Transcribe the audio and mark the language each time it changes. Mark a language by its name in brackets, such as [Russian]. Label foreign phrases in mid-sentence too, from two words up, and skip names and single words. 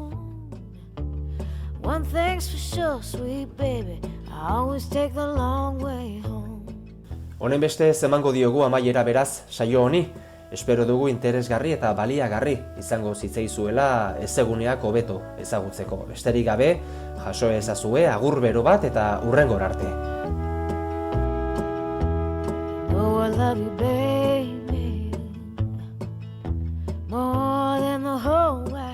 [Basque] Honen beste emango diogu amaiera beraz saio honi. Espero dugu interesgarri eta baliagarri izango zitzaizuela ezeguneak hobeto ezagutzeko. Besterik gabe, jaso ezazue agur bero bat eta hurrengora arte. [English] Oh, I love you, baby, more than the whole